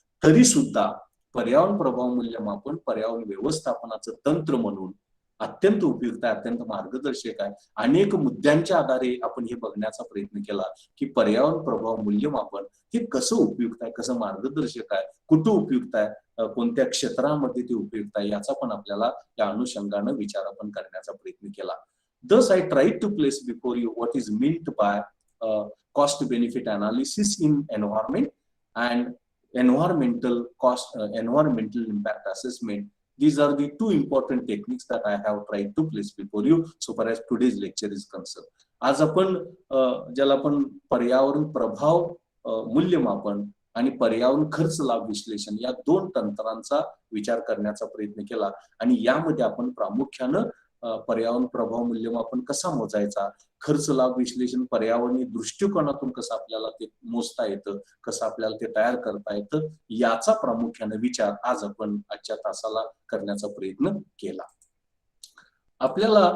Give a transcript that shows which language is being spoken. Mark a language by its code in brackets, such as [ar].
[mr] तरी सुद्धा पर्यावरण प्रभाव मूल्यमापन पर्यावरण व्यवस्थापनाचं तंत्र म्हणून अत्यंत उपयुक्त आहे, अत्यंत मार्गदर्शक आहे. अनेक मुद्द्यांच्या आधारे आपण हे बघण्याचा प्रयत्न केला की पर्यावरण प्रभाव मूल्यमापन हे कसं उपयुक्त आहे, कसं मार्गदर्शक आहे, कुठं उपयुक्त आहे, कोणत्या क्षेत्रामध्ये ते उपयुक्त आहे, याचा पण आपल्याला या अनुषंगानं विचार आपण करण्याचा प्रयत्न केला. [en] Thus, I tried to place before you what is meant by cost-benefit analysis in environment and environmental impact assessment. These are the two important techniques that I have tried to place before you so far as today's lecture is concerned. [mr] आज आपण ज्याला आपण पर्यावरण प्रभाव मूल्यमापन आणि पर्यावरण खर्च लाभ विश्लेषण या 2 तंत्रांचा विचार करण्याचा प्रयत्न केला. आणि यामध्ये आपण प्रामुख्यानं पर्यावरण प्रभाव मूल्यमापन कसा मोजायचा, खर्च लाभ विश्लेषण पर्यावरणीय दृष्टिकोनातून कसं आपल्याला ते मोजता येतं, कसं आपल्याला ते तयार करता येतं, याचा प्रामुख्याने विचार आज आपण आजच्या तासाला करण्याचा प्रयत्न केला. आपल्याला